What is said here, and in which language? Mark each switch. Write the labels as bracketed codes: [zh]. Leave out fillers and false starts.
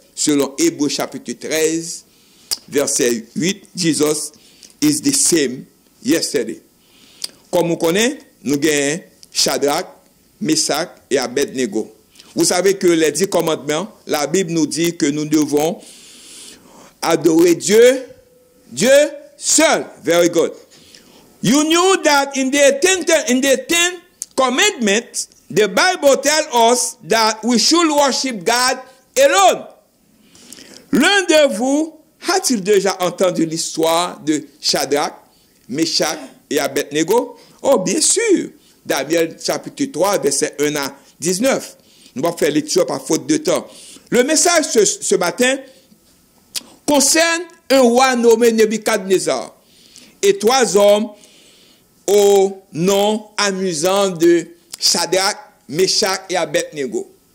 [fr] Selon Hébreux chapitre 13, verset 8, Jesus is the same yesterday. Comme on connaît, nous avons Shadrach, Meshach et Abednego. Vous savez que les 10 commandements, la Bible nous dit que nous devons adorer Dieu seul. [en] Very good. You knew that in the 10 commandments, the Bible tells us that we should worship God alone. [fr] L'un de vous a-t-il déjà entendu l'histoire de Shadrach, Meshach et Abednego? Oh, bien sûr. Daniel chapitre 3, verset 1 à 19. Nous allons faire lecture par faute de temps. Le message ce matin concerne un roi nommé Nebuchadnezzar et 3 hommes au nom amusant de Shadrach, Meshach et Abednego.